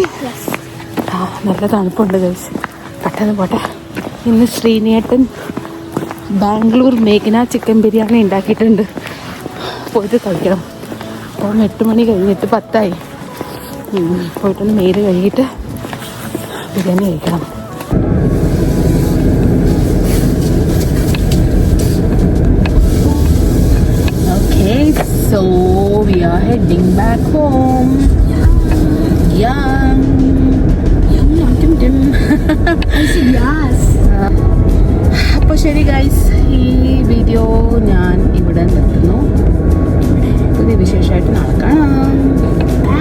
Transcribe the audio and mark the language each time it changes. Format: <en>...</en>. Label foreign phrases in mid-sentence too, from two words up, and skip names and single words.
<ml>നല്ല തണുപ്പുണ്ട് ഗൈസ്. പെട്ടെന്ന് പോട്ടെ. ഇന്ന് ശ്രീനേട്ടൻ ബാംഗ്ലൂർ മേഘന ചിക്കൻ ബിരിയാണി ഉണ്ടാക്കിയിട്ടുണ്ട്. പോയിട്ട് കഴിക്കണം. അപ്പം 8 മണി കഴിഞ്ഞിട്ട് 10 പോയിട്ടൊന്ന് മേല് കഴുകിയിട്ട് ബിരിയാണി കഴിക്കണം.</ml> <en>Okay, so we are heading back home. Yum. Yum, yum, yum, yum. I said yes.</en> <ml>അപ്പോൾ ശരി ഗൈസ്, ഈ വീഡിയോ ഞാൻ ഇവിടെ നിർത്തുന്നു. പുതിയ വിശേഷമായിട്ട് നാളെ കാണാം.</ml>